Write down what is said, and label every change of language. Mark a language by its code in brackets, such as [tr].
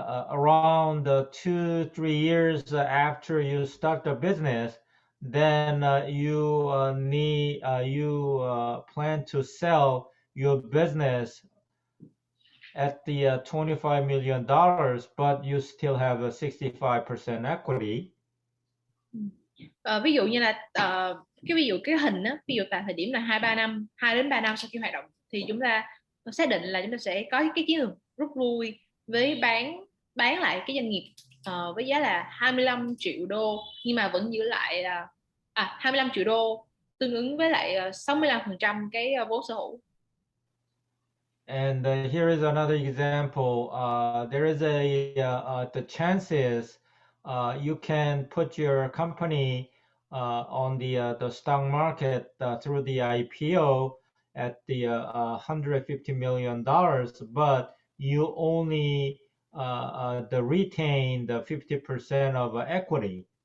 [en] Around 2-3 years after you start the business, then you plan to sell your business at the $25 million, but you still have a 65% equity. [vi] Ví dụ như là cái hình á, ví dụ tại thời điểm là 2 đến 3 năm sau khi hoạt động, thì chúng ta xác định là chúng ta sẽ có cái chiến lược rút lui với bán lại cái doanh nghiệp với giá là 25 triệu đô, nhưng mà vẫn giữ lại 25 triệu đô tương ứng với lại 65% cái vốn sở hữu. [en] And here is another example. There is the chances you can put your company on the stock market through the IPO at the $150 million, but you only retain the 50% of equity.